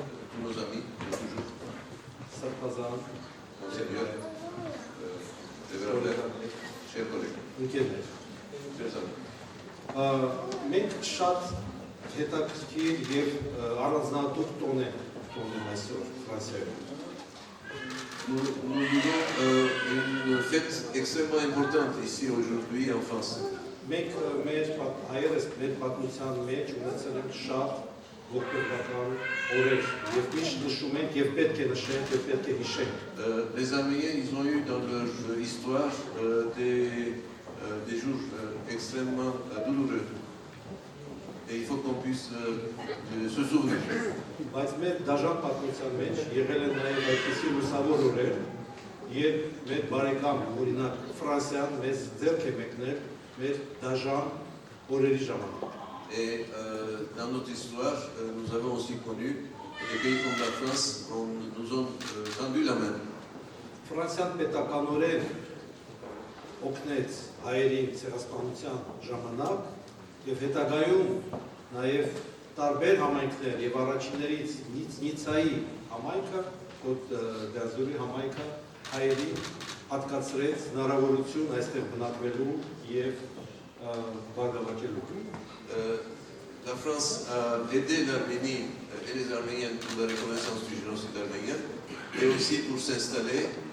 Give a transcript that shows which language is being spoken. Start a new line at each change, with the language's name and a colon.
French: tous nos amis de toujours,
Armenian: Սարփազան,
French: Monseigneur, Révérend, chers collègues,
Armenian: ընկերներ։
French: chers amis.
Armenian: Մենք շատ հետաքրքիր եւ առանձնահատուկ տոն ենք տոնում այսօր Ֆրանսիայում։
French: Nous vivons une fête extrêmement importante ici aujourd'hui en France.
Armenian: Մենք մեր հայերս մեր պատմության մեջ ունեցել ենք շատ ողբերգական օրեր եւ միշտ նշում ենք եւ պետք է նշենք եւ պետք է հիշենք։
French: Les Arméniens, ils ont eu dans leur histoire des jours extrêmement douloureux. et il faut qu'on puisse se souvenir.
Armenian: Բայց մեր դաժան պատմության մեջ եղել են նաև այդպիսի լուսավոր օրեր, երբ մեր բարեկամ, օրինակ Ֆրանսիան մեզ ձեռք է մեկնել մեր դաժան օրերի ժամանակ։
French: Et dans notre histoire, nous avons aussi connu des pays comme la France où nous ont tendu la main.
Armenian: Ֆրանսիան պետականորեն օգնեց հայերին ցեղասպանության ժամանակ եւ հետագայում նաև տարբեր համայնքներ եւ առաջիններից Նիցայի համայնքը, Կոտ դ'Ազուրի համայնքը հայերին հատկացրեց հնարավորություն այստեղ բնակվելու եւ բարգավաճելու։
French: La France a aidé l'Arménie et les Arméniens pour la reconnaissance du génocide arménien et aussi pour s'installer.